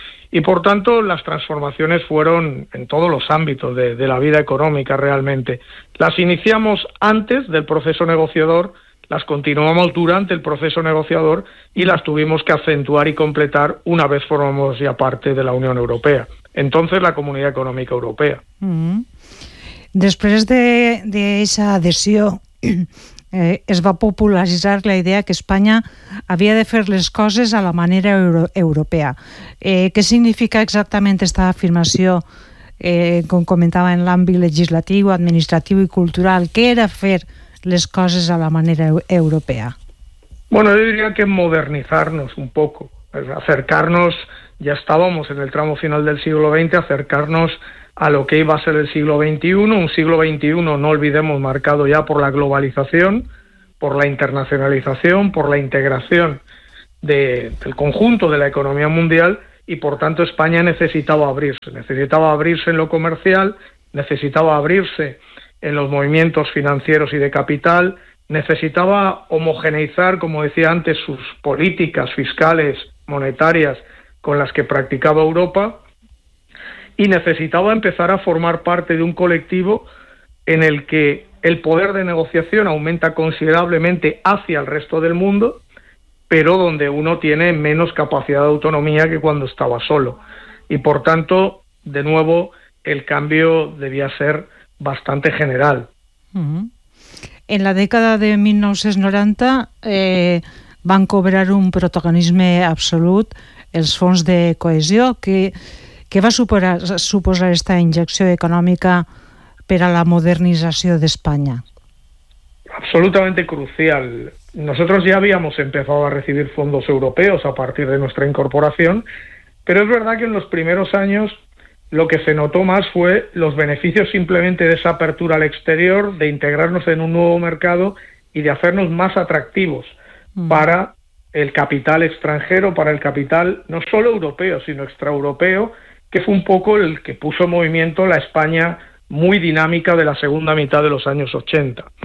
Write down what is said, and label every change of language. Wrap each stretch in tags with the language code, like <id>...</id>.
<es>Y por tanto, las transformaciones fueron en todos los ámbitos de la vida económica realmente. Las iniciamos antes del proceso negociador, las continuamos durante el proceso negociador y las tuvimos que acentuar y completar una vez formamos ya parte de la Unión Europea, entonces la Comunidad Económica Europea.</es> <ca>Després de esa adhesió, es va popularitzar la idea que Espanya havia de fer les coses a la manera europea. Què significa exactament aquesta afirmació, com comentava, en l'àmbit legislatiu, administratiu i cultural? Què era fer les coses a la manera europea?</ca> <es>Bueno, yo diría que modernizarnos un poco, acercarnos, ya estábamos en el tramo final del siglo XX, acercarnos a lo que iba a ser el siglo XXI, un siglo XXI, no olvidemos, marcado ya por la globalización, por la internacionalización, por la integración del conjunto de la economía mundial, y por tanto España necesitaba abrirse en lo comercial, necesitaba abrirse en los movimientos financieros y de capital, necesitaba homogeneizar, como decía antes, sus políticas fiscales, monetarias, con las que practicaba Europa, y necesitaba empezar a formar parte de un colectivo en el que el poder de negociación aumenta considerablemente hacia el resto del mundo, pero donde uno tiene menos capacidad de autonomía que cuando estaba solo. Y por tanto, de nuevo, el cambio debía ser bastante general.</es> <ca>En la década de 1990 van cobrar un protagonisme absolut els fons de cohesió. Què va suposar aquesta injecció econòmica per a la modernització d'Espanya? Absolutament crucial.</ca> <es>Nosotros ya habíamos empezado a recibir fondos europeos a partir de nuestra incorporación, pero es verdad que en los primeros años lo que se notó más fue los beneficios simplemente de esa apertura al exterior, de integrarnos en un nuevo mercado y de hacernos más atractivos para el capital extranjero, para el capital no solo europeo, sino extraeuropeo, que fue un poco el que puso en movimiento la España muy dinámica de la segunda mitad de los años 80.</es>